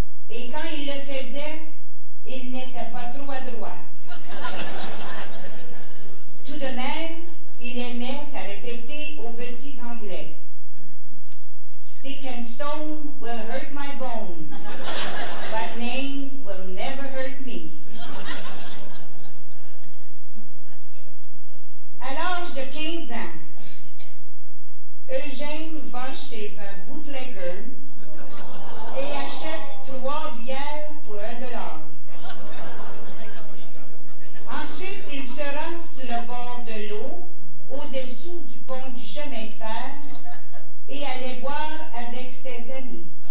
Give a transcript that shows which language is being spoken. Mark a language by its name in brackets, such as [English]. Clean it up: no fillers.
[French] Et quand il le faisait, il n'était pas trop adroit. Tout de même, il aimait à répéter aux petits Anglais. [English] Stick and stone will hurt my bones, but names will never hurt me. [French] À l'âge de 15 ans, Eugène va chez un bootlegger et achète 3 bières pour $1. Ensuite, il se rend sur le bord de l'eau, au-dessous du pont du chemin de fer, et allait boire avec ses amis.